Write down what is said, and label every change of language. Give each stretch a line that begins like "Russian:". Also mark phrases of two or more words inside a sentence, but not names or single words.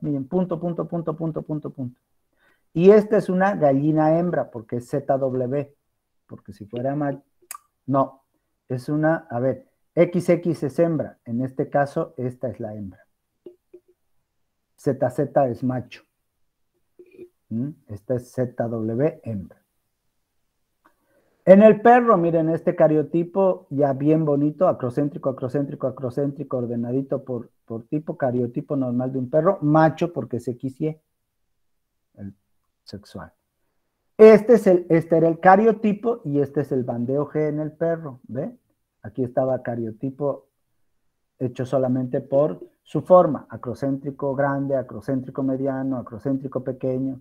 Spanish: Miren, punto, punto, punto, punto, punto, punto. Y esta es una gallina hembra, porque es ZW, porque si fuera mal, no, es una, a ver, XX es hembra, en este caso esta es la hembra. ZZ es macho. Esta es ZW hembra. En el perro, miren, este cariotipo ya bien bonito, acrocéntrico, acrocéntrico, acrocéntrico, ordenadito por tipo, cariotipo normal de un perro, macho porque es XY, el sexual. Este era el cariotipo y este es el bandeo G en el perro, ¿ve? Aquí estaba cariotipo hecho solamente por su forma, acrocéntrico grande, acrocéntrico mediano, acrocéntrico pequeño.